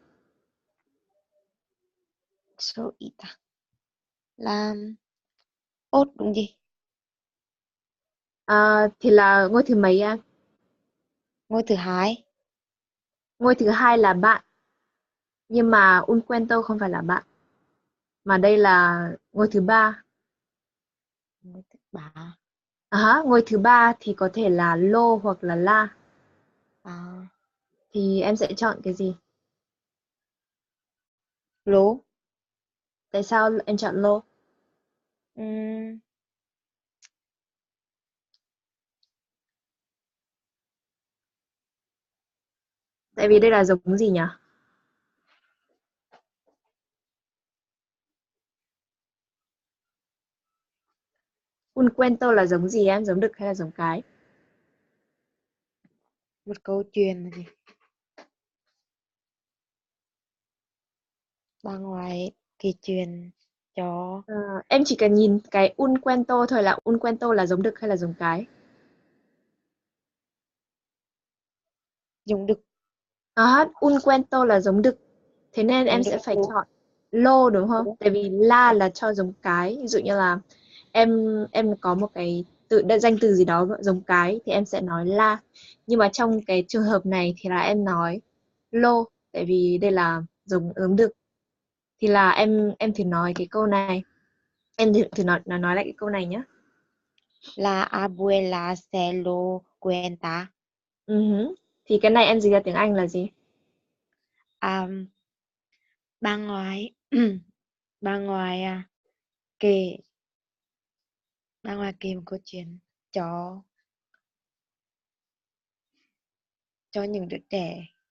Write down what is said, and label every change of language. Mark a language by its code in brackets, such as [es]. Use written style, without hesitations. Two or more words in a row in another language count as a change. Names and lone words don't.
[vi] Số ít à? Là ốt đúng gì? Thì là ngôi thứ mấy em? Ngôi thứ hai. Ngôi thứ hai là bạn. Nhưng mà [es] un cuento [vi] không phải là bạn. Mà đây là ngôi thứ ba. Ngôi thứ ba. Ngôi thứ ba thì có thể là lô hoặc là la. À. Thì em sẽ chọn cái gì? Lô. Tại sao em chọn lô? Ừm, Tại vì đây là giống gì nhỉ? [es] Un cuento [vi] là giống gì em? Giống đực hay là giống cái? một câu chuyện là gì? Bà ngoại kể chuyện cho Em chỉ cần nhìn cái [es] un cuento [vi] thôi là [es] un cuento [vi] là giống đực hay là giống cái. dùng đực. [es] Un cuento [vi] là giống đực. Thế nên em Dùng sẽ đực phải lô. chọn lô đúng không? Lô. Tại vì la là cho giống cái. Ví dụ như là em có một cái danh từ gì đó giống cái thì em sẽ nói la. Nhưng mà trong cái trường hợp này thì là em nói lô, tại vì đây là giống đực. Thì là em thử nói cái câu này. Em thử nói lại cái câu này nhé. [es] La abuela se lo cuenta. [vi] Thì cái này em dịch ra tiếng Anh là gì? Um, bà ngoại bà ngoại kể bà ngoại kể một câu chuyện cho những đứa trẻ.